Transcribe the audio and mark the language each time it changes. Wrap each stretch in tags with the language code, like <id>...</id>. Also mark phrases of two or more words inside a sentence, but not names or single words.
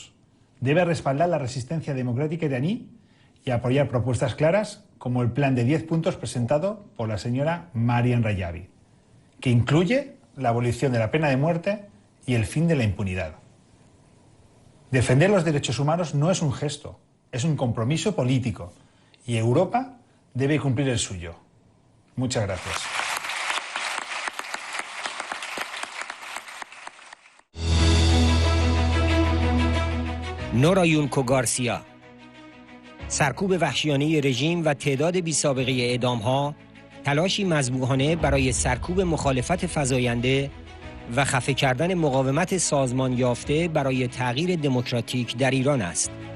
<es>Debe respaldar la resistencia democrática iraní y apoyar propuestas claras como el plan de 10 puntos presentado por la señora Mariam Rajavi, que incluye la abolición de la pena de muerte y el fin de la impunidad. Defender los derechos humanos no es un gesto, es un compromiso político y Europa debe cumplir el suyo. Muchas gracias.</es> <fa>نورایونکو گارسیا: سرکوب وحشیانه رژیم و تعداد بی‌سابقه اعدام‌ها تلاشی مذبوحانه برای سرکوب مخالفت فزاینده و خفه کردن مقاومت سازمان یافته برای تغییر دموکراتیک در ایران است.</fa>